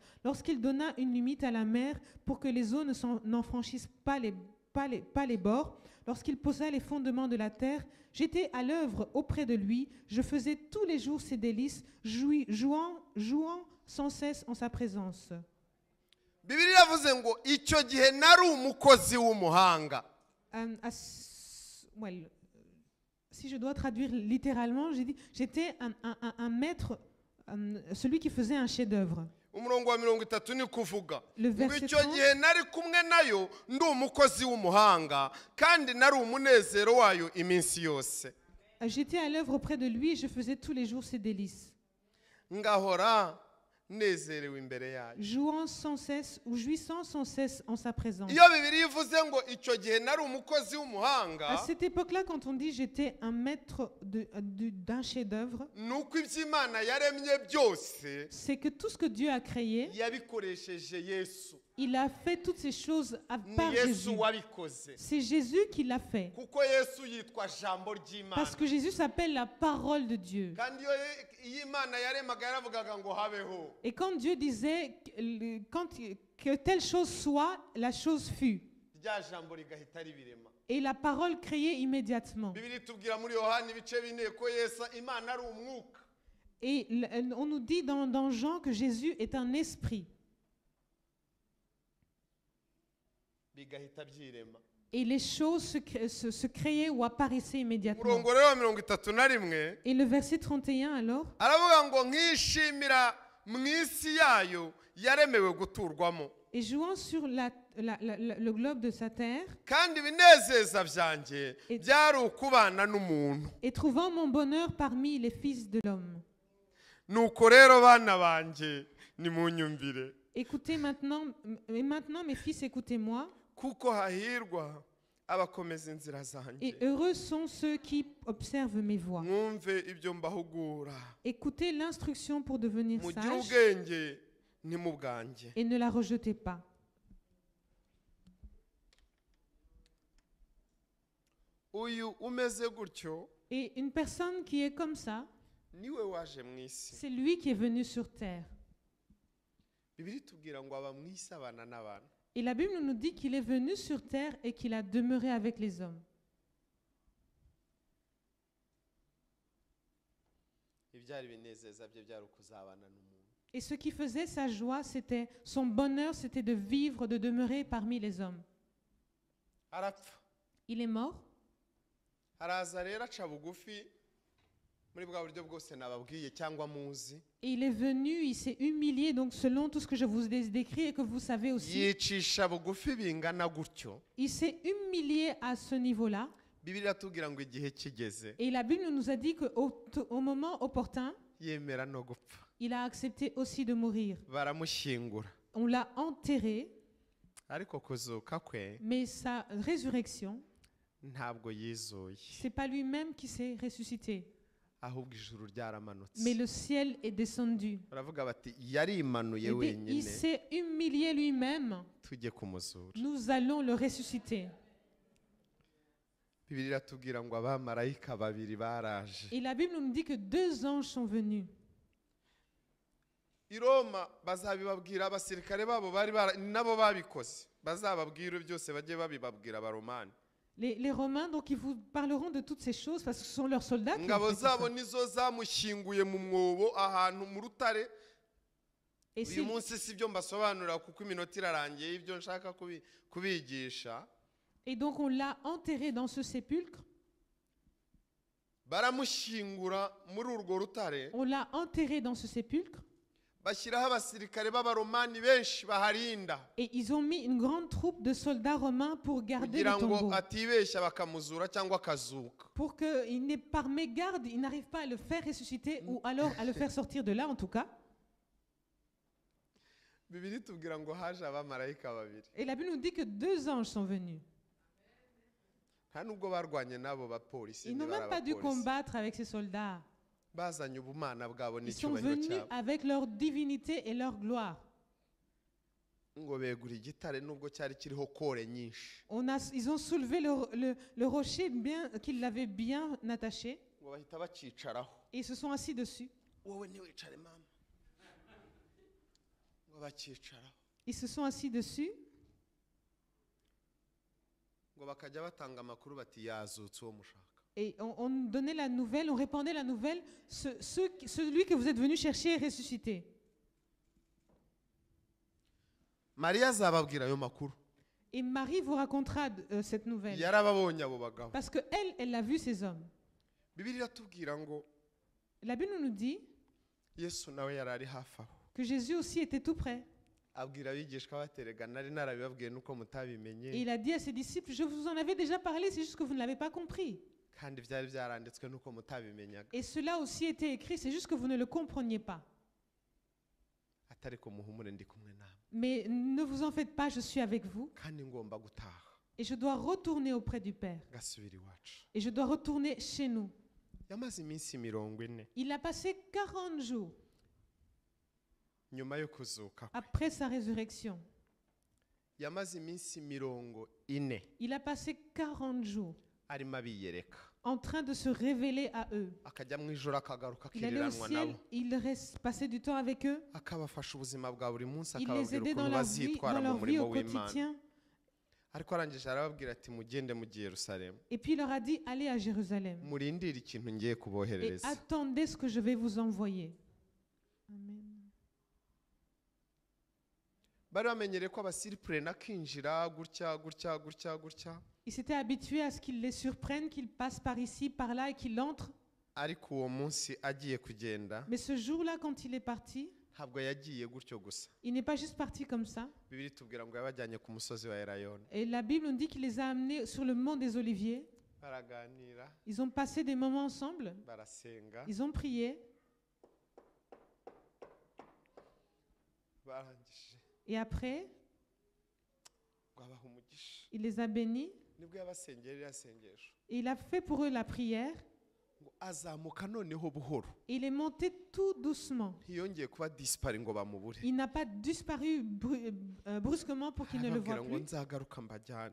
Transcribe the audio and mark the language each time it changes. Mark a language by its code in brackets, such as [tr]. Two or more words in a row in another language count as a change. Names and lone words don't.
[fr] Lorsqu'il donna une limite à la mer pour que les eaux n'en franchissent pas les bords. Lorsqu'il posa les fondements de la terre, j'étais à l'œuvre auprès de lui. Je faisais tous les jours ses délices, jouant sans cesse en sa présence. [rw] Bibiliya yavuze ngo icyo gihe nari umukozi w'umuhanga. [fr] Si je dois traduire littéralement, j'ai dit j'étais un maître, celui qui faisait un chef-d'œuvre. [rw] Umurongo wa 30 ni kuvuga [fr] Le [rw] ngo [fr] verset [rw] icyo 30, gihe nari kumwe nayo ndi umukozi w'umuhanga kandi nari umunezero wayo iminsi yose. [fr] j'étais à l'œuvre auprès de lui, je faisais tous les jours ses délices. [rw] Ngahora nezerewe imbere yayo. [fr] Jouant sans cesse ou jouissant sans cesse en sa présence. [rw] Iyo Bibiliya ivuze ngo icyo gihe nari umukozi w'umuhanga, [fr] À cette époque-là, quand on dit j'étais un maître d'un chef-d'œuvre, [rw] nuko iby'Imana yaremye byose [fr] c'est que tout ce que Dieu a créé, [rw] yabikoresheje Yesu. [fr] il a fait toutes ces choses par [rw] Ni Yesu [fr] Jésus. [rw] wabikoze. [fr] C'est Jésus qui l'a fait. [rw] Kuko Yesu yitwa jambo ry'Imana. [fr] Parce que Jésus s'appelle la parole de Dieu. [rw] Kandi iyo Imana yaremaga yaravugaga ngo habeho. [fr] Et quand Dieu disait que telle chose soit, la chose fut. [rw] Rya jambo rigahita ribirema. [fr] Et la parole créée immédiatement. [rw] Bibiliya itubwira muri Yohana ibice 4 ko Yesu Imana ari umwuka. [fr] Et on nous dit dans Jean que Jésus est un esprit. [rw] Bigahita byirema. [fr] Et les choses se créaient ou apparaissaient immédiatement. [rw] Murongo rero 31 [fr] Et le verset 31 alors, [rw] aravuga ngo nkishimira mu isi yayo yaremewe guturwamo. [fr] et jouant sur le globe de sa terre, [rw] kandi ibinezeza byanjye [fr] Et- [rw] byari ukubana n'umuntu. [fr] et trouvant mon bonheur parmi les fils de l'homme. [rw] Nuko rero bana banjye nimunyumvire, [fr] Écoutez maintenant, et maintenant mes fils, écoutez-moi, [rw] kuko hahirwa abakomeza inzira [fr] et [rw] zanjye. [fr] heureux sont ceux qui observent mes voies. [rw] Mwumve ibyo mbahugura, [fr] Écoutez l'instruction pour devenir [rw] mugire [fr] sage [rw] ubwenge ntimubwange. [fr] et ne la rejetez pas. [rw] Uyu umeze gutyo [fr] Et une personne qui est comme ça, [rw] niwe waje mu isi. [fr] c'est lui qui est venu sur terre. [rw] Bibiri tubwira ngo aba mu isi abana n'abantu. [fr] Et la Bible nous dit qu'il est venu sur terre et qu'il a demeuré avec les hommes. [rw] Ibyari binezeza bye byari ukuzabana n'umuntu. [fr] Et ce qui faisait sa joie, c'était son bonheur, c'était de vivre, de demeurer parmi les hommes. [rw] Arapfa. [fr] Il est mort. [rw] Araza rero aca bugufi muri bwa buryo bwose nababwiye cyangwa muzi. [fr] Et il est venu, il s'est humilié, donc selon tout ce que je vous ai décrit et que vous savez aussi, [rw] Yicisha bugufi bingana gutyo. [fr] il s'est humilié à ce niveau-là. [rw] Bibiri iratubwira ngo igihe kigeze [fr] Et la Bible nous a dit qu'au moment opportun, [rw] yemera no gupfa. [fr] il a accepté aussi de mourir. [rw] Baramushyingura. [fr] On l'a enterré, [rw] Ariko kuzuka kwe [fr] mais sa résurrection, [rw] ntabwo yizuye. [fr] c'est pas lui-même qui s'est ressuscité, [rw] Ahubwo ijuru ryaramanutse. [fr] mais le ciel est descendu. [rw] Baravuga bati yarimanuye [fr] Eh bien, [rw] wenyine [fr] il s'est humilié lui-même. [rw] tujye kumuzura. [fr] Nous allons le ressusciter. [rw] Bibiri iratubwira ngo abamarayika babiri baraje. [fr] Et la Bible nous dit que 2 anges sont venus. [rw] I Roma bazabibabwira abasirikare babo nabo babikoze. Bazababwira byose bajye babibabwira abaromani. [fr] Les Romains, donc, ils vous parleront de toutes ces choses parce que ce sont leurs soldats qui ont [rw] Ingabo [fr] fait tout ça. [rw] zabo nizo zamushyinguye mu mwobo ahantu mu rutare. [fr] Et [rw] Uyu [fr] c'est- [rw] munsi si byo mbasobanurira kuko iminota irarangiye ibyo nshaka kubigisha. [fr] et donc, on l'a enterré dans ce sépulcre. [rw] Baramushyingura muri urwo rutare. [fr] On l'a enterré dans ce sépulcre. [rw] Bashyiraho abasirikare b'abaromani benshi baharinda. [fr] Et ils ont mis une grande troupe de soldats romains pour garder le [rw] Kugira ngo [fr] tombeau. [rw] atibeshya bakamuzura cyangwa akazuka. [fr] Pour qu'il n'ait par mégarde, il n'arrive pas à le faire ressusciter ou alors à le faire sortir de là, en tout cas. [rw] Bibiri tubwira ngo haje abamarayika babiri. [fr] Et la Bible nous dit que 2 anges sont venus. [rw] Nta nubwo barwanye n'abo bapolisi. [fr] Ils n'ont même pas dû combattre avec ces soldats. [rw] Bazanye ubumana bwabo [fr] Ils sont [rw] n'icyubahiro [fr] venus [rw] cyabo. [fr] avec leur divinité et leur gloire. [rw] Ngo begura igitare nubwo cyari kiriho kore nyinshi. [fr] Ils ont soulevé le rocher bien qu'ils l'avaient bien attaché [rw] Ngo bahita bacicaraho. [fr] et ils se sont assis dessus. [rw] Wowe ntiwicare mama. Ngo bacicaraho. [fr] Ils se sont assis dessus [rw] Ngo bakajya batanga amakuru bati yazutse uwo mushaka. [fr] et on donnait la nouvelle, on répandait la nouvelle, celui que vous êtes venu chercher est ressuscité. [rw] Mariya azababwira ayo makuru. [fr] Et Marie vous racontera cette nouvelle. [rw] Yarababonye abo bagabo. [fr] Parce qu'elle, elle a vu ces hommes. [rw] Bibiri iratubwira ngo [fr] La Bible nous dit [rw] Yesu nawe yari ari hafi aho. [fr] que Jésus aussi était tout près. [rw] Abwira abigishwa baterega nari narabibabwiye nuko [fr] Et [rw] mutabimenye. [fr] il a dit à ses disciples, je vous en avais déjà parlé, c'est juste que vous ne l'avez pas compris. [rw] Kandi byari byaranditswe nuko mutabimenyaga. [fr] Et cela aussi était écrit, c'est juste que vous ne le compreniez pas. [rw] Atari ko muhumure ndi kumwe nawe. [fr] Mais ne vous en faites pas, je suis avec vous. [rw] Kandi ngomba gutaha. [fr] Et je dois retourner auprès du Père. [rw] Gasubira iwacu. [fr] Et je dois retourner chez nous. [rw] Yamaze iminsi 40 [fr] Il a passé 40 jours [rw] nyuma yo kuzuka. [fr] après sa résurrection. [rw] Yamaze iminsi 40 [fr] Il a passé 40 jours [rw] arimo abiyereka. [fr] en train de se révéler à eux. [rw] Akajya mu ijoro akagaruka [fr] Il allait au [rw] akiriranwa [fr] ciel, [rw] nabo. [fr] il passait du temps avec eux. [rw] Akabafasha ubuzima bwa buri munsi [fr] Il les [rw] akababwira [fr] aidait dans [rw] ukuntu [fr] leur vie, [rw] bazitwara [fr] dans [rw] mu [fr] leur vie [rw] murimo [fr] au [rw] w'Imana. [fr] quotidien. [rw] Ariko arangije arababwira ati mugende mugiye Yerusalemu. [fr] Et puis il leur a dit, allez à Jérusalem [rw] Murindire ikintu ngiye [fr] et [rw] kuboherereza. [fr] attendez ce que je vais vous envoyer. Amen. [rw] Bari bamenyereye ko abasiripure nakinjira gutya. [fr] Ils s'étaient habitués à ce qu'ils les surprennent, qu'ils passent par ici, par là et qu'ils entrent. [rw] Ariko uwo munsi agiye kugenda [fr] Mais ce jour-là, quand il est parti, [rw] ntabwo yagiye gutyo gusa. [fr] Il n'est pas juste parti comme ça. [rw] Bibiri tubwira ngo yabajyanye ku musozi wa Elayono. [fr] Et la Bible nous dit qu'il les a amenés sur le mont des Oliviers. [rw] Baraganira, [fr] Ils ont passé des moments ensemble. [rw] barasenga, [fr] Ils ont prié. [rw] barangije [fr] Et après, [rw] ngo abaha umugisha. [fr] il les a bénis. [rw] Nibwo yabasengera iriya sengesho [fr] Et il a fait pour eux la prière. [rw] ngo azamuka noneho buhoro. [fr] Et il est monté tout doucement. [rw] Ntiyongeye kuba dispari ngo bamubure. [fr] Il n'a pas disparu brusquement pour qu'ils ne le voient [rw] Arababwira ngo [fr] plus. [rw] nzagaruka mbajyane.